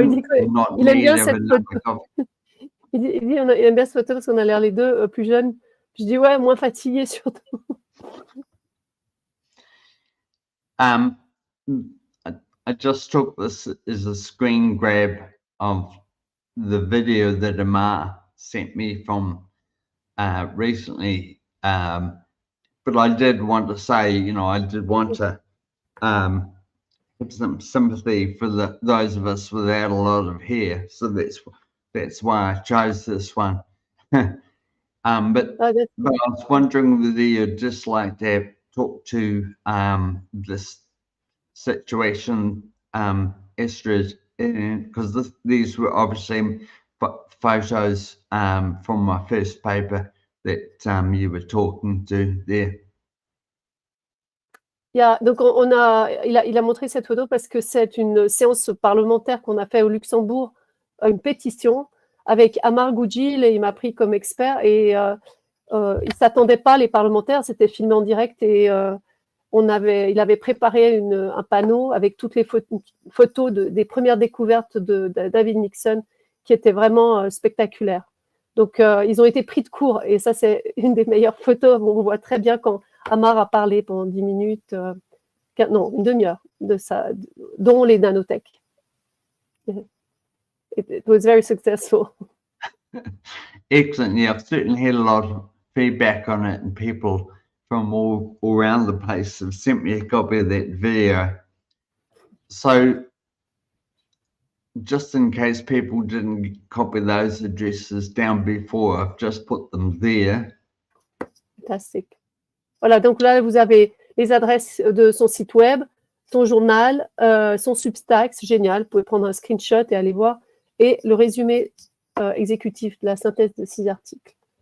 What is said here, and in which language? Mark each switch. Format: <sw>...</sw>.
<fr>Il aime bien cette photo. Il aime bien cette photo parce qu'on a l'air les deux plus jeunes. Je dis ouais, moins fatigués surtout.</fr> <en>I just took this as a screen grab of the video that Amar sent me from recently. But I did want to say, you know, I did want to have some sympathy for those of us without a lot of hair. So that's why I chose this one. But I was wondering whether you'd just like to talk to this situation, Estrid, because these were obviously photos from my first paper that you were talking to there.</en> <fr>Yeah, donc il a montré cette photo parce que c'est une séance parlementaire qu'on a fait au Luxembourg, une pétition avec Amar Goudjil, et il m'a pris comme expert, et ils ne s'attendaient pas, les parlementaires, c'était filmé en direct, et il avait préparé un panneau avec toutes les photos des premières découvertes de David Nixon qui étaient vraiment spectaculaires. Donc, ils ont été pris de court, et ça, c'est une des meilleures photos. On voit très bien quand Amar a parlé pendant 10 minutes, non, une demi-heure, dont les nanotech.</fr> <en>It was very successful. Excellent. Yeah, I've certainly had a lot of feedback on it, and people from all around the place have sent me a copy of that video. So, just in case people didn't copy those addresses down before, I've just put them there.</en> <fr>Fantastique. Voilà, donc là, vous avez les adresses de son site web, son journal, son Substack, c'est génial. Vous pouvez prendre un screenshot et aller voir. Et le résumé exécutif de la synthèse de 6 articles.</fr>